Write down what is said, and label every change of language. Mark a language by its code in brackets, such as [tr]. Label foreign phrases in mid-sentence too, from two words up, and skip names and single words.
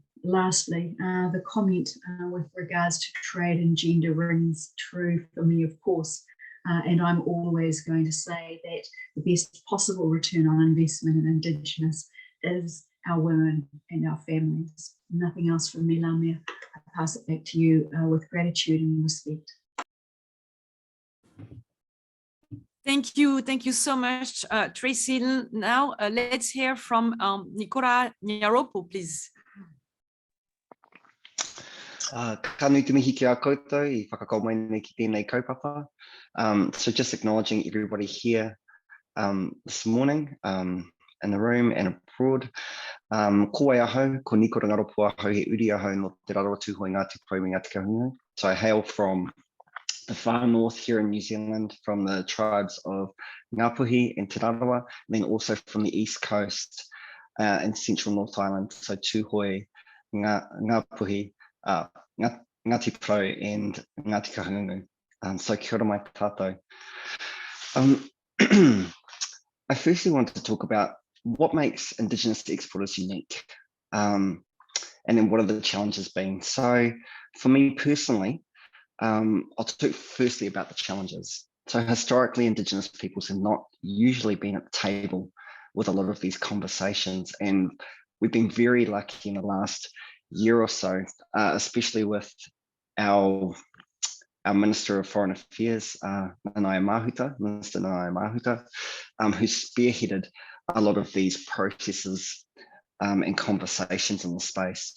[en] Lastly, the comment with regards to trade and gender rings true for me, of course, and I'm always going to say that the best possible return on investment in Indigenous is our women and our families. Nothing else from me, Lamia. I pass it back to you with gratitude and respect. Thank you so much, Tracy. Now let's hear from Nicola Nyaropo, please. [mi] Ka nui te mihi ki a koutou I whakakau mai nei ki tēnei kaupapa. [en] So just acknowledging everybody here this morning in the room and abroad. [mi] Ko ai ahau, ko Nicola Nyaropo ahau he uri ahau no te raro tūhoi Ngāti Porou me Ngāti Kahungunu. [en] So I hail from the far north here in New Zealand, from the tribes of Ngāpuhi and Te Rarawa, and then also from the east coast and central North Island, so Tūhoi, Ngāpuhi, Ngāti Porou and Ngāti Kahungunu. [mi] So kia ora mai tātou. [en] I firstly want to talk about what makes Indigenous exporters unique, and then what are the challenges been. So for me personally, I'll talk firstly about the challenges. So historically, Indigenous peoples have not usually been at the table with a lot of these conversations, and we've been very lucky in the last year or so, especially with our Minister of Foreign Affairs, Minister Nanaia Mahuta, who spearheaded a lot of these processes and conversations in the space.